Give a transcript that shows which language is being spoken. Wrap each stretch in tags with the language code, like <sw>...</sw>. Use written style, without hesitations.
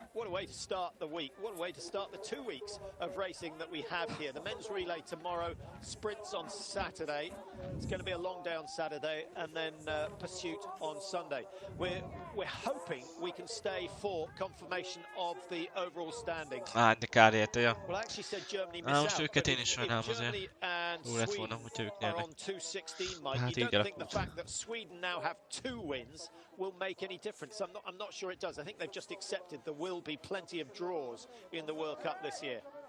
<en>What a way to start the week. What a way to start the 2 weeks of racing that we have here. The men's relay tomorrow, sprints on Saturday. It's going to be a long day on Saturday, and then pursuit on Sunday. We're hoping we can stay for confirmation of the overall standings.</en> <hu>De kár érte, ja.</hu> <en>Well, I actually said Germany miss out.</en> <hu>Most őket én is sajnálom azért. Jó lett volna, hogyha ők nyernek. Hát így</hu> <en>You don't think the fact that Sweden now have 2 wins will make any difference? I'm not sure it does. I think they've just accepted there will be plenty of draws in the World Cup this year.</en>